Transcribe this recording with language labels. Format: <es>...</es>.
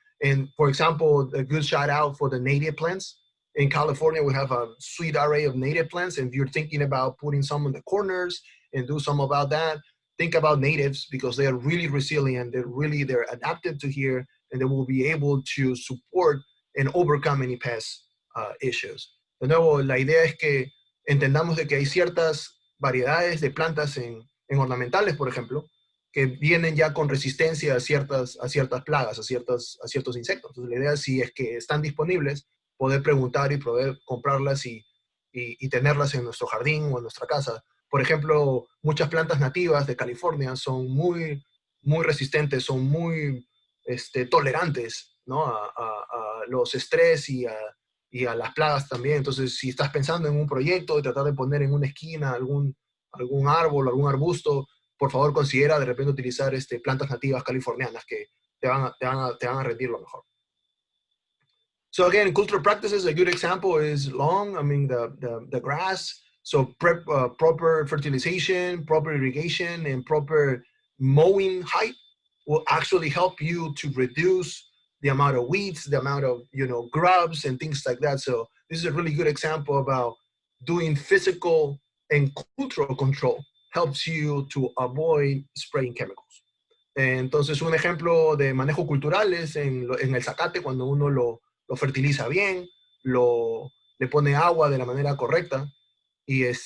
<en>And for example, a good shout out for the native plants. In California, we have a sweet array of native plants. And if you're thinking about putting some in the corners and do some about that, think about natives, because they are really resilient. They're adapted to here, and they will be able to support and overcome any pest issues.</en> <es>De nuevo, la idea es que entendamos de que hay ciertas variedades de plantas en ornamentales, por ejemplo, que vienen ya con resistencia a ciertas plagas, a ciertos insectos. Entonces, la idea, si es que están disponibles, poder preguntar y poder comprarlas y tenerlas en nuestro jardín o en nuestra casa. Por ejemplo, muchas plantas nativas de California son muy, muy resistentes, son muy tolerantes, ¿no? a los estrés y a las plagas también. Entonces, si estás pensando en un proyecto de tratar de poner en una esquina algún árbol, algún arbusto, por favor considera de repente utilizar plantas nativas californianas que te van a rendir lo mejor.</es> <en>So again, cultural practices, a good example is lawn. I mean, the grass. So proper fertilization, proper irrigation, and proper mowing height will actually help you to reduce the amount of weeds, the amount of grubs and things like that. So this is a really good example about doing physical and cultural control helps you to avoid spraying chemicals.</en> <es>Entonces, un ejemplo de manejo cultural es en el zacate, cuando uno lo fertiliza bien, le pone agua de la manera correcta y</es>